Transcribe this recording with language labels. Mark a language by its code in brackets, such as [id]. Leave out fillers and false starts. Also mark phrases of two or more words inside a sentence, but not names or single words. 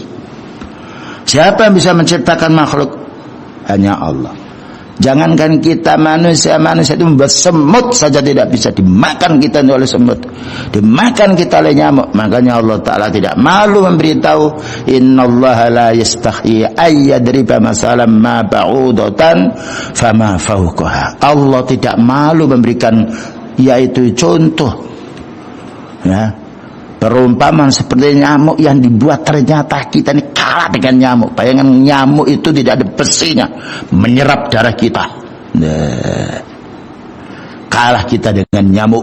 [id] Siapa yang bisa menciptakan makhluk? Hanya Allah. Jangankan kita manusia itu membuat semut saja tidak bisa dimakan kita oleh semut, dimakan kita oleh nyamuk. Makanya Allah Ta'ala tidak malu memberitahu, [ar] إن الله لا يستحيي أن يضرب مثلا ما بعوضة فما فوقها. [id] Allah tidak malu memberikan yaitu contoh, ya, perumpamaan seperti nyamuk yang dibuat, ternyata kita ini kalah dengan nyamuk. Bayangkan nyamuk itu tidak ada besinya, menyerap darah kita. Kalah kita dengan nyamuk.